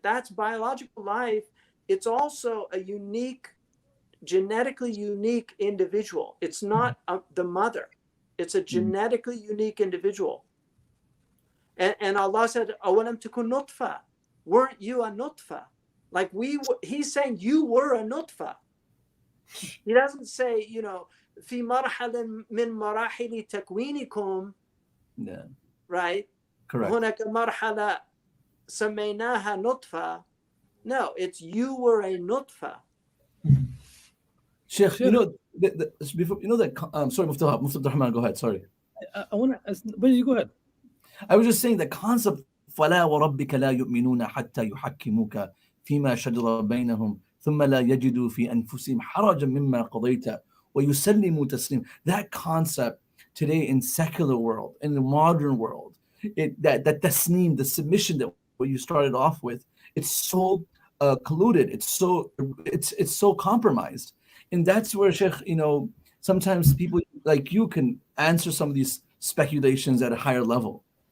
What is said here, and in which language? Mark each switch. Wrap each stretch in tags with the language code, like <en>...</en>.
<en>That's biological life. It's also a genetically unique individual. It's not the mother. It's a genetically unique individual. And Allah said, "Awalam takun nutfa." Weren't you a nutfa? Like He's saying you were a nutfa. He doesn't say,</en> <ar>في مرحلة من مراحل تكوينكم.</ar> <en>Yeah. Right? Correct.</en> <ar>هناك مرحلة سميناها نطفة.</ar> <en>No, it's you were a nutfa. Sheikh, sorry, Mufti Rahman, go ahead. Sorry. I want to. But you go ahead. I was just saying the concept.</en> <ar>فلا وربك لا يؤمنون حتى يحكموك فيما شجر بينهم ثم لا يجدوا في أنفسهم حرجا مما قضيت ويسلموا تسليما.</ar> <en>That concept today in secular world, in the modern world, that tasneem, the submission that what you started off with, it's so colluded, it's so compromised. And that's where Sheikh, sometimes people like you can answer some of these speculations at a higher level.</en>